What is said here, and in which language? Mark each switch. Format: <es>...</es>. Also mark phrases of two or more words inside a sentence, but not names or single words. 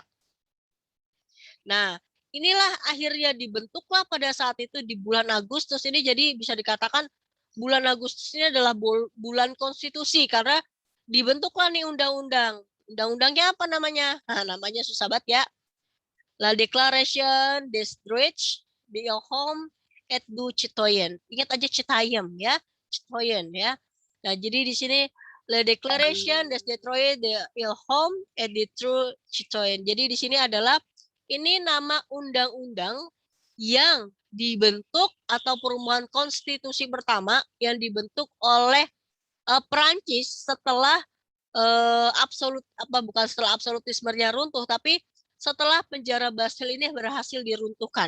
<id>Nah, inilah akhirnya dibentuklah pada saat itu di bulan Agustus ini. Jadi bisa dikatakan bulan Agustus ini adalah bulan konstitusi karena dibentuklah nih undang-undang. Undang-undangnya apa namanya? Nah, namanya susah banget ya.</id> <fr>La Declaration des Droits de l'Homme et du Citoyen.</fr> <id>Ingat aja Citoyen ya, Citoyen ya. Nah, jadi di sini</id> <fr>La Declaration des Droits de l'Homme et du Citoyen.</fr> <id>Jadi di sini adalah ini nama undang-undang yang dibentuk atau perubahan konstitusi pertama yang dibentuk oleh Perancis setelah setelah absolutismenya runtuh, tapi setelah penjara Bastille ini berhasil diruntuhkan.</id>